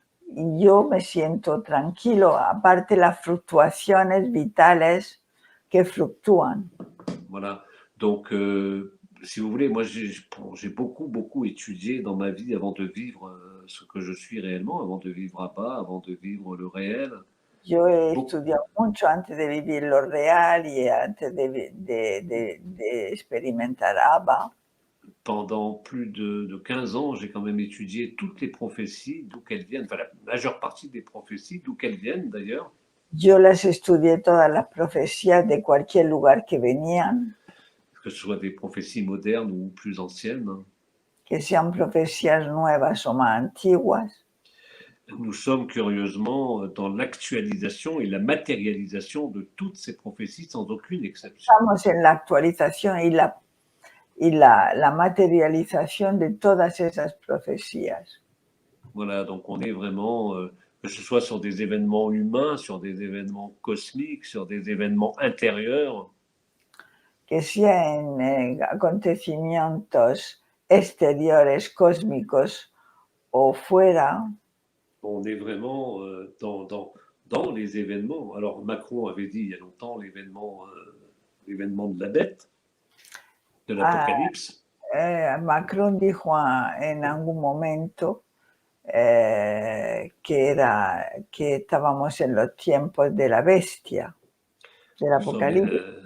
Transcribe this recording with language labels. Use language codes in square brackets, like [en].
[es] Y yo me siento tranquilo, aparte las fluctuaciones vitales que fluctúan. [fr] Voilà. Donc, si vous voulez, moi, j'ai beaucoup étudié dans ma vie avant de vivre ce que je suis réellement, avant de vivre Abba, avant de vivre le réel. [es] Yo he estudiado mucho antes de vivir lo real y antes de experimentar Abba. [fr] Pendant plus de 15 ans, j'ai quand même étudié toutes les prophéties, d'où qu'elles viennent, enfin la majeure partie des prophéties, d'où qu'elles viennent d'ailleurs. [es] Yo las estudié todas las profecías de cualquier lugar que venían. [fr] Que ce soit des prophéties modernes ou plus anciennes. [es] Que sean profecías nuevas o más antiguas. [fr] Nous sommes curieusement dans l'actualisation et la matérialisation de toutes ces prophéties sans aucune exception. [es] Estamos en la actualización y la materialización de todas esas profecías. [fr] Voilà, donc on est vraiment, que ce soit sur des événements humains, sur des événements cosmiques, sur des événements intérieurs. [es] Que sea en acontecimientos exteriores, cósmicos o fuera. [fr] On est vraiment dans les événements. Alors Macron avait dit il y a longtemps l'événement de la bête, de l'Apocalypse. [es] Macron dijo en algún momento que estábamos en los tiempos de la bestia, del Apocalipsis.